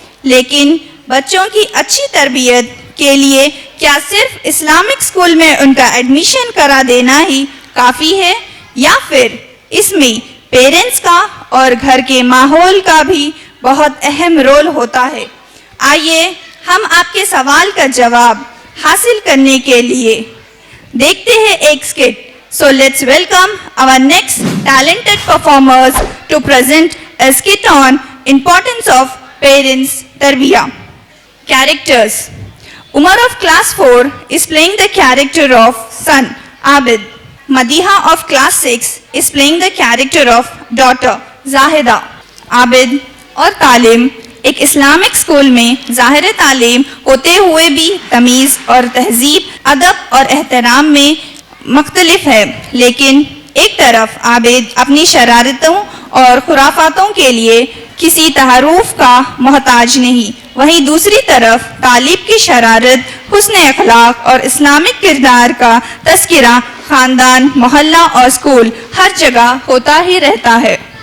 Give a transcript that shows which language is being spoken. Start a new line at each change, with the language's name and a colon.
Urdu: لیکن بچوں کی اچھی تربیت کے لیے کیا صرف اسلامک اسکول میں ان کا ایڈمیشن کرا دینا ہی کافی ہے، یا پھر اس میں پیرنٹس کا اور گھر کے ماحول کا بھی بہت اہم رول ہوتا ہے؟ آئیے ہم آپ کے سوال کا جواب حاصل کرنے کے لیے دیکھتے ہیں ایک اسکٹ.
English: So let's welcome our next talented performers to present a skit on importance of parents tarbiyah. Characters. Umar of class 4 is playing the character of son Abid. Madiha of class 6 is playing the character of daughter Zahida.
Urdu: Abid اور تعلیم ایک Islamic school میں ظاہر تعلیم ہوتے ہوئے بھی تمیز اور تہذیب، ادب اور احترام میں مختلف ہے. لیکن ایک طرف عابد اپنی شرارتوں اور خرافاتوں کے لیے کسی تعارف کا محتاج نہیں، وہیں دوسری طرف طالب کی شرارت، حسن اخلاق اور اسلامک کردار کا تذکرہ خاندان، محلہ اور اسکول ہر جگہ ہوتا ہی رہتا ہے.